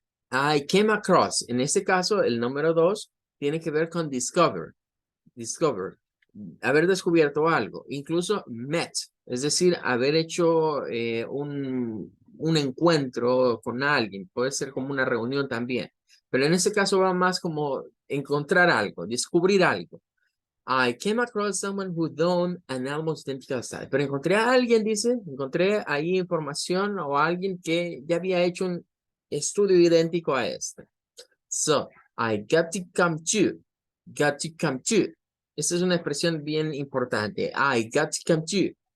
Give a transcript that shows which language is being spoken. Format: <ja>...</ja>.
<en>I came across,</en> <es>en este caso, el número 2 tiene que ver con discover, haber descubierto algo, incluso met, es decir, haber hecho un encuentro con alguien, puede ser como una reunión también, pero en este caso va más como encontrar algo, descubrir algo.</es> <en>I came across someone who done an almost identical study.</en> <es>Pero encontré a alguien, dice, encontré ahí información o alguien que ya había hecho un estudio idéntico a este.</es> <en>So, I got to come to. Got to come to.</en> <es>Esta es una expresión bien importante.</es> <en>I got to come to.</en>